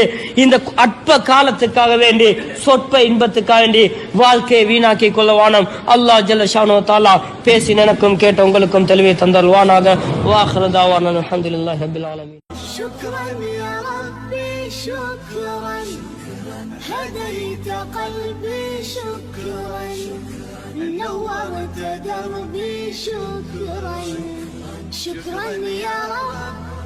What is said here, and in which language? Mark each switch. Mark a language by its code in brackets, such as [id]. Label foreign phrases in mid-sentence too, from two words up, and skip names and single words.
[ta] இந்த அற்ப காலத்துக்காக வேண்டி, சொற்ப இன்பத்துக்காக வேண்டி வாழ்க்கையை வீணாக்கி கொள்ளவானம். [ar] الله جل شأنه تعالى [ta] பேசி எனக்கும் கேட்ட உங்களுக்கும் தெளிவை தந்தல்வானாக. [ar] وآخر دعوانا الحمد لله رب العالمين. شكرا يا ربي شكرا, هديت قلبي شكرا، نورت دربي شكرا، شكرا يا رب.